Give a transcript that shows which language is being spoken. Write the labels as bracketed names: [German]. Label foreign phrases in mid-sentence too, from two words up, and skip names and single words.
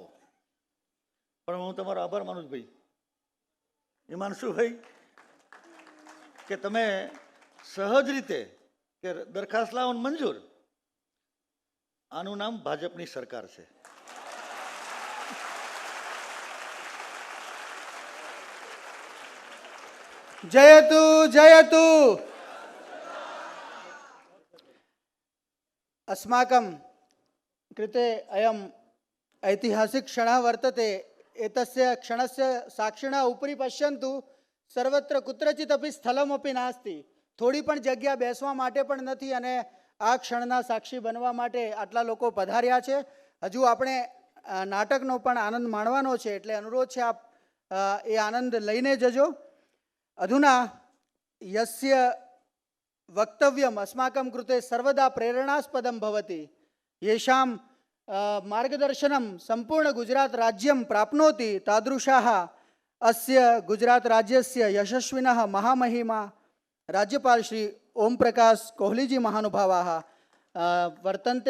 [Gujarati] પણ હું તમારો આભાર માનું છું ભાઈ હિમાંશુભાઈ કે તમે સહજ રીતે કે દરખાસ્ત લાવો ને મંજૂર. આનું નામ ભાજપની સરકાર છે. [Sanskrit] जयतु जयतु. अस्माकं कृते अयम् ऐतिहासिक क्षणः वर्तते. एतस्य क्षणस्य साक्षिणः उपरि पश्यन्तु, सर्वत्र कुत्रचित् अपि स्थलमपि नास्ति. [Gujarati] થોડી પણ જગ્યા બેસવા માટે પણ નથી અને આ ક્ષણના સાક્ષી બનવા માટે આટલા લોકો પધાર્યા છે. હજુ આપણે નાટકનો પણ આનંદ માણવાનો છે એટલે અનુરોધ છે આપ એ આનંદ લઈને જજો. [Sanskrit] अधुना यस्य वक्तव्यम अस्माकं कृते सर्वदा प्रेरणास्पदं भवति, येषां मार्गदर्शनं संपूर्ण गुजरात राज्यं प्राप्नोति, तादृशाः अस्य गुजरात राज्यस्य यशस्विनः महामहिमा राज्यपाल श्री ओम प्रकाश कोहलीजी महानुभावाः वर्तन्ते.